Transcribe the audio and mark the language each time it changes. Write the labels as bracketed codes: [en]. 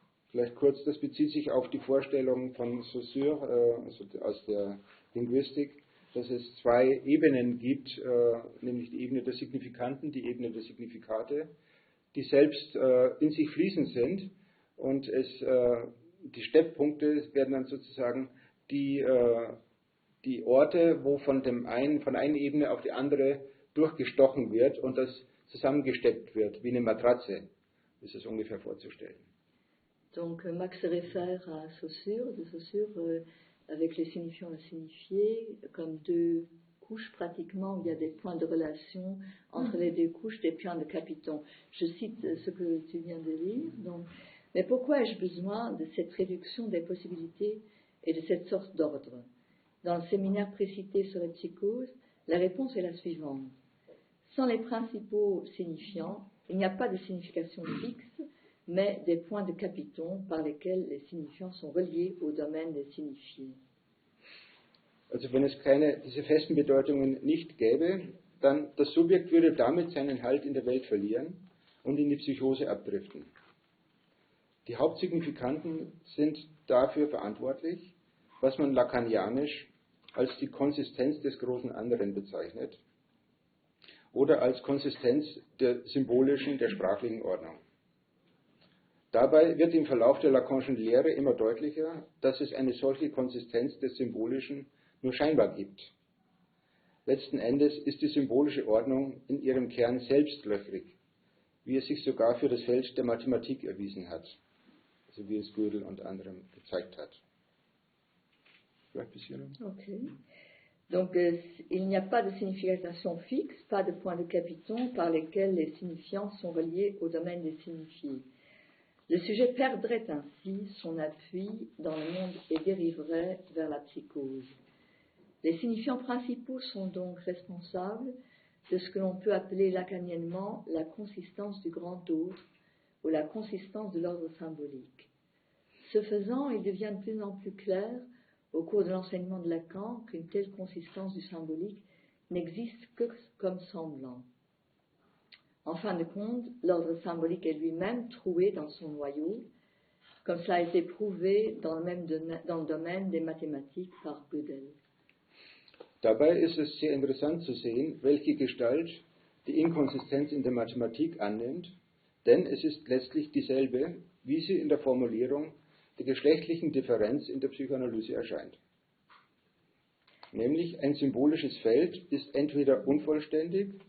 [de] Vielleicht kurz, das bezieht sich auf die Vorstellung von Saussure aus der Linguistik, dass es 2 Ebenen gibt, nämlich die Ebene der Signifikanten, die Ebene der Signifikate, die selbst in sich fließend sind, und die Stepppunkte werden dann sozusagen die Orte, wo von einer Ebene auf die andere durchgestochen wird und das zusammengesteppt wird, wie eine Matratze, ist es ungefähr vorzustellen. [fr] Donc Max se réfère à Saussure, de Saussure, avec les signifiants insignifiés, comme 2 couches pratiquement, où il y a des points de relation entre les 2 couches, des points de capiton. Je cite ce que tu viens de lire. Donc, mais pourquoi ai-je besoin de cette réduction des possibilités et de cette sorte d'ordre? Dans le séminaire précité sur la psychose, la réponse est la suivante. Sans les principaux signifiants, il n'y a pas de signification fixe, mais des points de capiton par lesquels les signifiants sont reliés au domaine des signifiés. [de] Also wenn es diese festen Bedeutungen nicht gäbe, dann das Subjekt würde damit seinen Halt in der Welt verlieren und in die Psychose abdriften. Die Hauptsignifikanten sind dafür verantwortlich, was man lacanianisch als die Konsistenz des großen Anderen bezeichnet oder als Konsistenz der symbolischen, der sprachlichen Ordnung. Dabei wird im Verlauf der Lacanischen Lehre immer deutlicher, dass es eine solche Konsistenz des Symbolischen nur scheinbar gibt. Letzten Endes ist die symbolische Ordnung in ihrem Kern selbstlöchrig, wie es sich sogar für das Feld der Mathematik erwiesen hat, also wie es Gödel und anderem gezeigt hat. Okay. [fr] Donc il n'y a pas de signification fixe, pas de point de capiton par lesquels les signifiants sont reliés au domaine des signifiés. Le sujet perdrait ainsi son appui dans le monde et dériverait vers la psychose. Les signifiants principaux sont donc responsables de ce que l'on peut appeler lacaniennement la consistance du grand autre ou la consistance de l'ordre symbolique. Ce faisant, il devient de plus en plus clair au cours de l'enseignement de Lacan qu'une telle consistance du symbolique n'existe que comme semblant. En fin de compte, l'ordre symbolique est lui-même troué dans son noyau, comme cela a été prouvé dans le domaine des mathématiques par Gödel. [de] Dabei ist es sehr interessant zu sehen, welche Gestalt die Inkonsistenz in der Mathematik annimmt, denn es ist letztlich dieselbe, wie sie in der Formulierung der geschlechtlichen Differenz in der Psychoanalyse erscheint. Nämlich ein symbolisches Feld ist entweder unvollständig